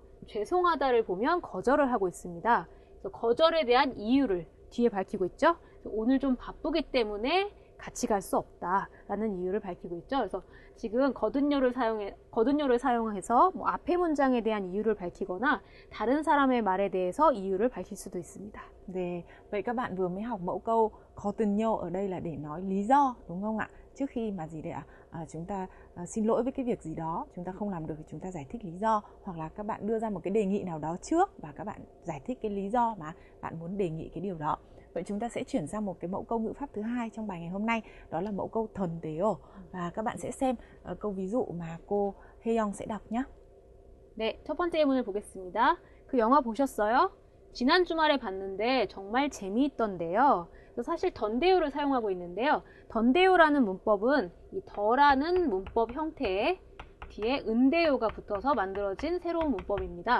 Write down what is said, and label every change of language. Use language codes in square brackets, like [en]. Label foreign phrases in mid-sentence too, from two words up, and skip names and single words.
[ko] 죄송하다를 보면 거절을 하고 있습니다. 그래서 거절에 대한 이유를 뒤에 밝히고 있죠. 오늘 좀 바쁘기 때문에 같이 갈 수 없다라는 이유를 밝히고 있죠. 그래서 지금 거든요를 사용해서 뭐 앞에 문장에 대한 이유를 밝히거나 다른 사람의 말에 대해서 이유를 밝힐 수도 있습니다. 네, [vi] vậy các bạn vừa mới học mẫu câu 거든요 ở đây là để nói lý do, đúng không ạ? Trước khi mà gì đấy ạ? Chúng ta xin lỗi với cái việc gì đó, chúng ta không làm được thì chúng ta giải thích lý do, hoặc là các bạn đưa ra một cái đề nghị nào đó trước và các bạn giải thích cái lý do mà bạn muốn đề nghị cái điều đó. Vậy chúng ta sẽ chuyển sang một cái mẫu câu ngữ pháp thứ hai trong bài ngày hôm nay, đó là mẫu câu 던데요. Và các bạn sẽ xem câu ví dụ mà cô Haeyoung sẽ đọc nhé. [ko] 네, 첫 번째 예문을 보겠습니다. 그 영화 보셨어요? 지난 주말에 봤는데 정말 재미있던데요. 사실 던데요를 사용하고 있는데요. 던데요라는 문법은 이 더라는 문법 형태에 뒤에 은데요가 붙어서 만들어진 새로운 문법입니다.